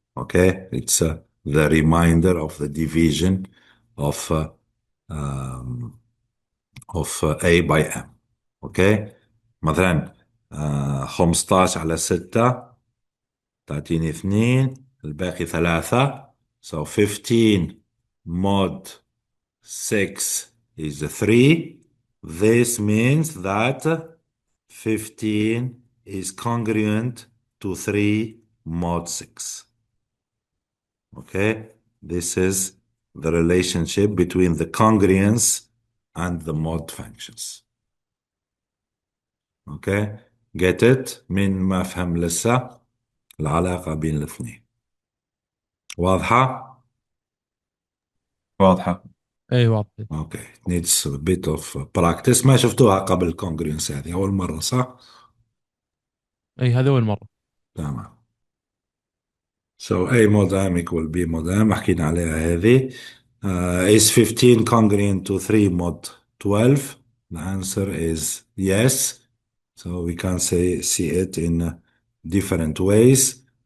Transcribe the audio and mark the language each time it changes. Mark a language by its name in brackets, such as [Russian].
[English] Okay, it's the remainder of the division of um, a by m. [Arabic] اوكي، مثلا 15 على 6 تعطيني 2، الباقي 3. [English] So 15 mod 6 is 3. This means that 15 is congruent to 3 mod 6. Okay, this is the relationship between the congruence and the mod functions. Okay, get it؟ [Arabic] من ما فهم لسه العلاقة بين الاثنين واضحة؟ واضحة. اي واضح. [English] Okay, needs a bit of practice. [Arabic] ما شفتوها قبل الكونجرينس، هذه أول مرة صح؟ اي هذا اول مره. تمام. [English] So A mod M equal B mod M [Arabic] حكينا عليها هذه. [English] Is 15 congruent to 3 mod 12? The answer is yes. So we can see it in different ways.